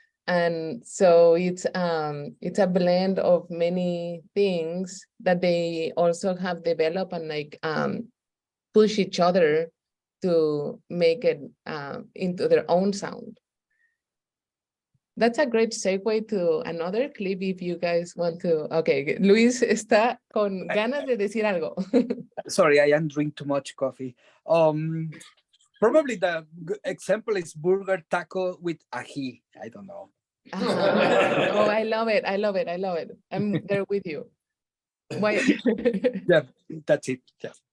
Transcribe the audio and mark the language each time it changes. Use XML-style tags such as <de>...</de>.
<en>And so it's a blend of many things that they also have developed and like push each other to make it into their own sound. That's a great segue to another clip if you guys want to.</en> <es>Okay, Luis está con ganas de decir algo.</es> <en>Sorry, I am drinking too much coffee. Probably the example is burger taco with ají. I don't know. Oh, I love it. I'm there with you. Why- Yeah, that's it. Yeah.</en>